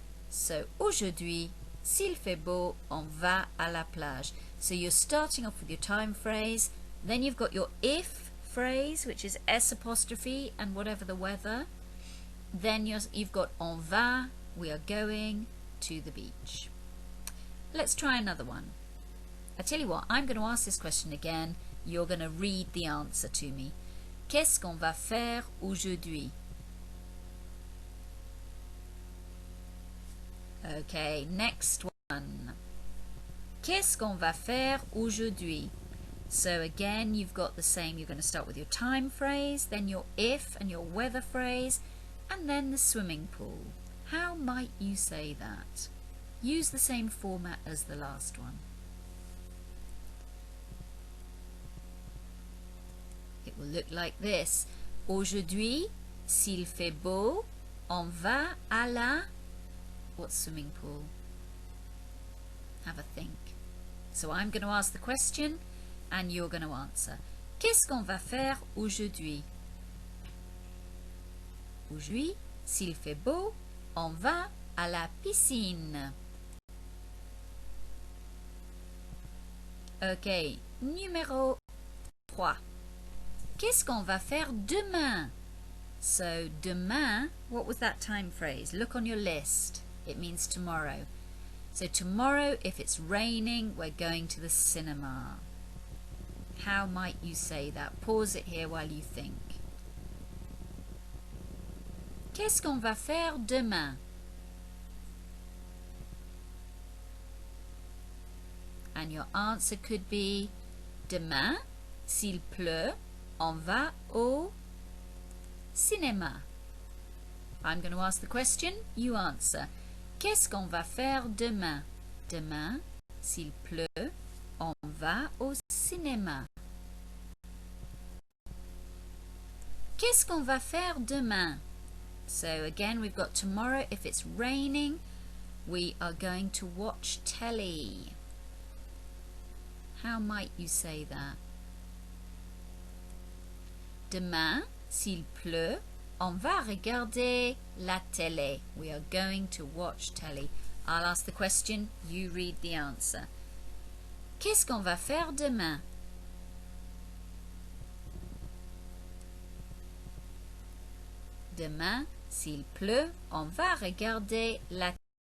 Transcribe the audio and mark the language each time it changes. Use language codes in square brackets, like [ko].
[fr] So aujourd'hui, s'il fait beau, on va à la plage. [en] So you're starting off with your time phrase, then you've got your if phrase, which is S apostrophe and whatever the weather. Then you've got on va, we are going to the beach. Let's try another one. I tell you what, I'm going to ask this question again. You're going to read the answer to me. [fr] Qu'est-ce qu'on va faire aujourd'hui? [en] Okay, next one. [fr] Qu'est-ce qu'on va faire aujourd'hui? [en] So again, you've got the same. You're going to start with your time phrase, then your if and your weather phrase, and then the swimming pool. How might you say that? Use the same format as the last one. It will look like this. [fr] Aujourd'hui, s'il fait beau, on va à la... [en] What swimming pool? Have a think. So I'm going to ask the question and you're going to answer. [fr] Qu'est-ce qu'on va faire aujourd'hui? Aujourd'hui, s'il fait beau, on va à la piscine. Ok, numéro 3. Qu'est-ce qu'on va faire demain? [en] So, demain, what was that time phrase? Look on your list. It means tomorrow. So tomorrow, if it's raining, we're going to the cinema. How might you say that? Pause it here while you think. [fr] Qu'est-ce qu'on va faire demain? [en] And your answer could be [fr] demain, s'il pleut, on va au cinéma. [en] I'm going to ask the question, you answer. [fr] Qu'est-ce qu'on va faire demain? Demain, s'il pleut, on va au cinéma. Qu'est-ce qu'on va faire demain? [en] So again, we've got tomorrow. If it's raining, we are going to watch telly. How might you say that? [fr] Demain, s'il pleut, on va regarder la télé. [en] We are going to watch telly. I'll ask the question, you read the answer. [fr] Qu'est-ce qu'on va faire demain? Demain, s'il pleut, on va regarder la télé.